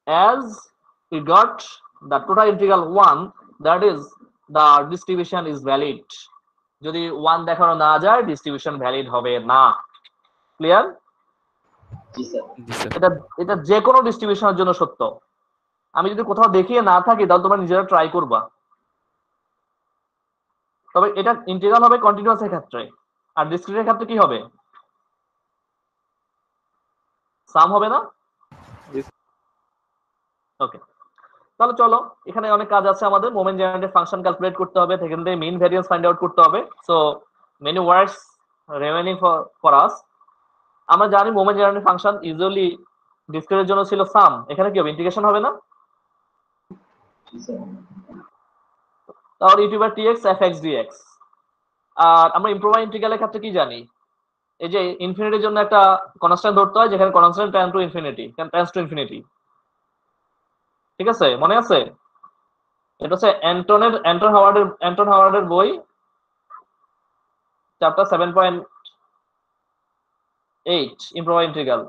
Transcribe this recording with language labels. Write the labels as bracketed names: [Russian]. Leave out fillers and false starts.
[English] As we got the total integral 1, that is the distribution is valid. [Bangla] যদি 1 দেখানো না যায়, ডিস্ট্রিবিউশন ভ্যালিড হবে না। ক্লিয়ার? জি স্যার এটা এটা যে কোনো ডিস্ট্রিবিউশনের জন্য সত্য। আমি যদি কোথাও দেখিয়ে না থাকি, তাহলে তোমরা নিজেরা ট্রাই করবা। তবে এটা ইন্টিগ্রাল হবে কন্টিনিউয়াস এর ক্ষেত্রে, আর ডিসক্রিট এর ক্ষেত্রে কি হবে? সাম হবে না? ওকে, তাহলে চলো, এখানে অনেক কাজ আছে আমাদের। মোমেন্ট জেনারেটেড ফাংশন ক্যালকুলেট করতে হবে, সেখান থেকে মিন ভ্যারিয়েন্স ফাইন্ড আউট করতে হবে। [English] So many words remaining for us. [Bangla] আমরা জানি মোমেন্ট জেনারেটেড ফাংশন ইউজুয়ালি ডিসক্রিটের জন্য ছিল সাম। এখানে কি হবে? ইন্টিগ্রেশন হবে না? জি স্যার তাহলে e⁻tx fx dx। আর আমরা ইমপ্রোভাইজ ইন্টিগ্রালের ক্ষেত্রে কি জানি? এই যে ইনফিনিটির জন্য একটা কনস্ট্যান্ট ধরতে হয়, যেখানে কনস্ট্যান্ট টেন্ড টু ইনফিনিটি। ঠিক আছে, মনে আছে? এটা হচ্ছে অ্যান্টন হাওয়ার্ডের বই, চ্যাপ্টার 7.8 ইমপ্রোভাইজ ইন্টিগ্রাল।